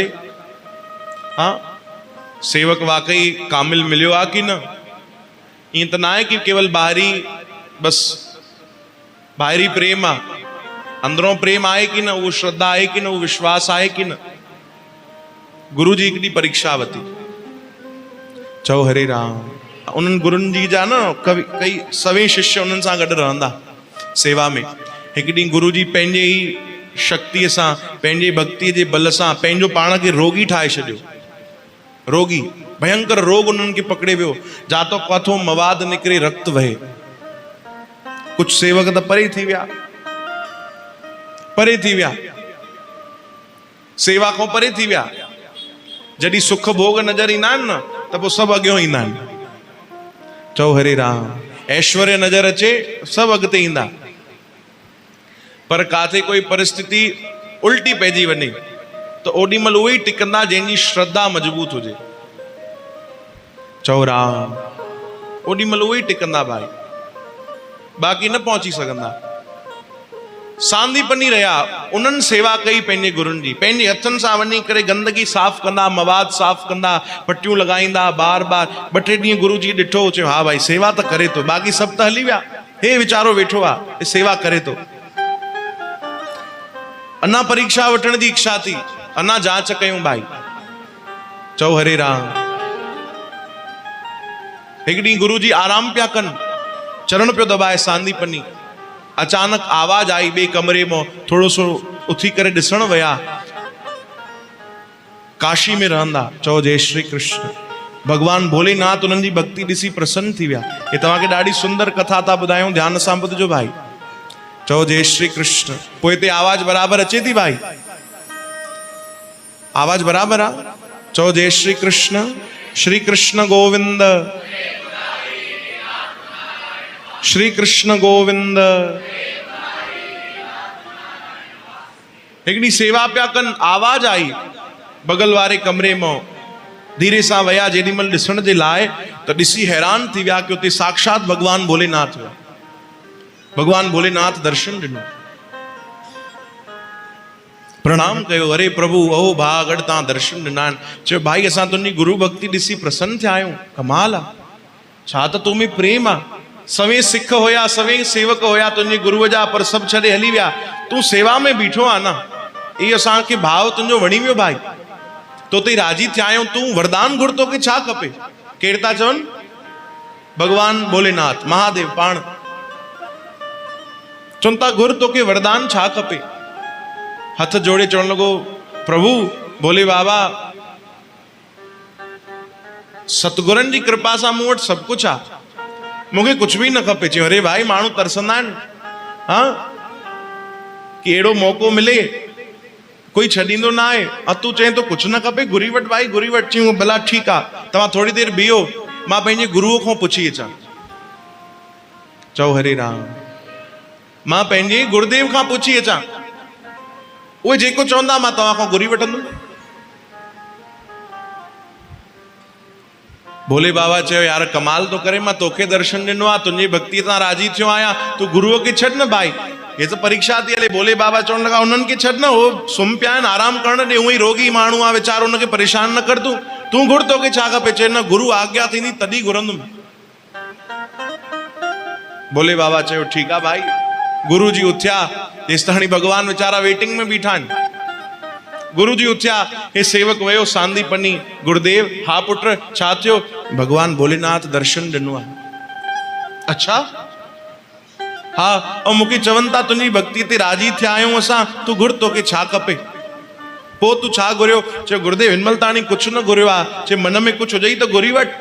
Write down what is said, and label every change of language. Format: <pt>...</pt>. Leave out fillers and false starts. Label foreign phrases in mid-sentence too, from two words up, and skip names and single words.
<sd>हाँ, सेवक वाकई कामिल मिलियो आहे कि न। ईअं त न आहे कि केवल ॿाहिरी बस ॿाहिरी प्रेम आहे, अंदरों प्रेम आहे कि न, उहो श्रद्धा आहे कि न, उहो विश्वास आहे कि न। गुरु जी हिकु ॾींहुं परीक्षा वरिती। चओ हरे राम। उन्हनि गुरुनि जी जा न कई सवे शिष्य उन्हनि सां गॾु रहंदा सेवा में। हिकु ॾींहुं गुरु जी पंहिंजे ई शक्तिअ सां, पंहिंजे भक्तिअ जे बल सां पंहिंजो पाण खे रोगी ठाहे छॾियो। रोगी, भयंकर रोग उन्हनि खे पकड़े वियो, जातो काथो मवाद निकिरे, रक्त वहे। कुछ सेवक त परे थी विया, परे थी विया, सेवा खां परे थी विया। जॾहिं सुख भोग नज़र ईंदा आहिनि न त पोइ सभु अॻियां ईंदा आहिनि। चओ हरे राम। ऐश्वर्य नज़र अचे सभु अॻिते ईंदा, पर काथे कोई परिस्थिति उल्टी पइजी वञे त ओॾी महिल उहे ई टिकंदा जंहिंजी श्रद्धा मज़बूत हुजे। चओ राम। ओॾी महिल उहे ई टिकंदा भाई, बाक़ी न पहुची सघंदा। सांदीपनी रहिया, उन्हनि सेवा कई पंहिंजे गुरुनि जी। पंहिंजे हथनि सां वञी करे गंदगी साफ़ कंदा, मवाद साफ़ कंदा, पटियूं लॻाईंदा बार बार। ॿ टे ॾींहं गुरु जी ॾिठो, चयो हा भाई सेवा त करे थो, बाक़ी सभु त हली विया, हे वीचारो वेठो आहे सेवा करे थो। अञा परीक्षा वठण जी इच्छा थी, अञा जांच कयूं भाई। चओ हरे राम। हिकु ॾींहुं गुरु जी आराम पिया कनि, चरण पियो दबाए सांदीपनी। अचानक आवाज आई ॿिए कमरे में। थोड़ो सो उथी करे ॾिसण विया, काशी में रहंदा। चओ जय श्री कृष्ण। भगवान भोलेनाथ उन्हनि जी भक्ति ॾिसी प्रसन्न थी विया। हे तव्हांखे ॾाढी सुंदर कथा था ॿुधायूं, ध्यान सां ॿुधजो भाई। चओ जय श्री कृष्ण। पोइ हिते आवाज बराबरि अचे थी भाई? आवाज बराबरि आहे? चओ जय श्री कृष्ण। श्री कृष्ण गोविंद, श्री कृष्ण गोविंद। हिकिड़ी सेवा पिया कनि, आवाज आई बगल वारे कमरे में। धीरे सां विया जेॾी महिल ॾिसण जे लाइ त ॾिसी हैरान थी विया कि उते साक्षात भगवान भोलेनाथ हुआ। भगवान भोलेनाथ दर्शन ॾिनो, प्रणाम कयो। अरे प्रभु ओ भाग अॼु तव्हां दर्शन ॾिना आहिनि। चयो भाई असां तुंहिंजी गुरु भक्ति ॾिसी प्रसन्न थिया आहियूं, कमाल आहे, छा त तो में प्रेम आहे। सवे सिख हुया, सवे सेवक हुया तुंहिंजे गुरुअ जा, पर सभु छॾे हली विया। तूं सेवा में बीठो आहे न, इहो असांखे भाव तुंहिंजो वणी वियो भाई, तो ते राजी थिया आहियूं। तूं वरदान घुर, तोखे छा खपे? केरु था चवनि? भगवान भोलेनाथ, महादेव पाण चवनि था घुर, तोखे वरदान छा खपे? हथ जोड़े चवण लॻो, प्रभु भोले बाबा सतगुरनि जी कृपा सां मूं वटि सभु कुझु आहे, मूंखे कुझु बि न खपे। चयो अरे भाई माण्हू तरसंदा आहिनि हाँ कि अहिड़ो मौक़ो मिले, कोई छॾींदो न आहे। तूं चए तो कुझु न खपे, घुरी वटि भाई, घुरी वटि। चयूं भला ठीकु आहे, तव्हां थोरी देरि बीहो, मां पंहिंजे गुरुअ खां पुछी अचां। चओ हरे राम। मां पंहिंजे गुरुदेव खां पुछी अचां, उहे जेको चवंदा मां तव्हां खां घुरी वठंदुमि। भोले बाबा चयो यार कमाल तो करे, मां तोखे दर्शन ॾिनो आहे, तुंहिंजी भक्ति तां राजी थियो आहियां, तू गुरुअ खे छॾ न भाई, ये तो परीक्षा थी हले। भोले बाबा चवण लगा उन्हनि खे छॾ न, हो सुम्ही पिया आहिनि, आराम करण ॾे, उहो ई रोगी माण्हू आहे वीचारो, उनखे परेशान न कर, तूं घुर, तोखे छा खपे? चए न गुरु आज्ञा थींदी तॾहिं घुरंदुमि। भोले बाबा चयो ठीकु आहे भाई। गुरु जी उथिया, तेसि ताणी भगवान वीचारा वेटिंग में बीठा आहिनि। गुरु जी उथिया, हे सेवक वयो सांदीपनी, गुरुदेव हा पुट छा थियो? भगवान भोलेनाथ दर्शन ॾिनो आहे। अच्छा हा, ऐं मूंखे चवनि था तुंहिंजी भक्ति ते राजी थिया आहियूं असां, तूं घुर, तोखे छा खपे? पोइ तूं छा घुरियो? चयो गुरुदेव हिनमहिल ताणी कुझु न घुरियो आहे। चए मन में कुझु हुजई त घुरी वठ।</sd>